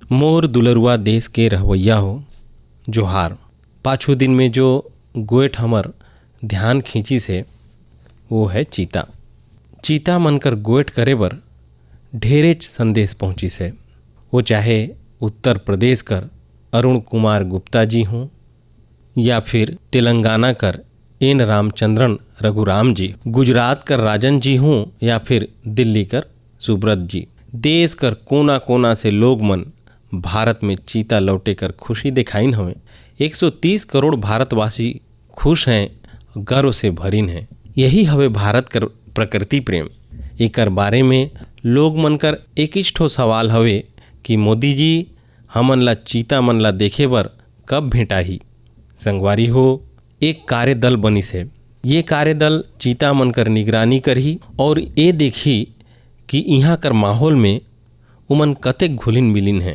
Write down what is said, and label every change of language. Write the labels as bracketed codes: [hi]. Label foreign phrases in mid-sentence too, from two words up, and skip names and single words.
[sgj] मोर दुलरुआ देश के रहवैया हो जोहार। पाछू दिन में जो गोएठ हमर ध्यान खींची से वो है चीता। चीता मनकर गोएठ करे बर ढेरेच संदेश पहुंची से। वो चाहे उत्तर प्रदेश कर अरुण कुमार गुप्ता जी हों या फिर तेलंगाना कर एन रामचंद्रन रघुराम जी, गुजरात कर राजन जी हों या फिर दिल्ली कर सुब्रत जी, देश कर कोना कोना से लोग मन भारत में चीता लौटे कर खुशी दिखाइन हमें। 130 करोड़ भारतवासी खुश हैं, गर्व से भरीन हैं। यही हवे भारत कर प्रकृति प्रेम। एकर बारे में लोग मन कर एक ठो सवाल हवे कि मोदी जी हमन ला चीता मन ला देखे बर कब भेंटाही। संगवारी हो, एक कार्यदल बनिस है। ये कार्यदल चीता मन कर निगरानी करही और ये देखी कि यहाँ कर माहौल में उमन कतेक घुलिन मिलिन हैं।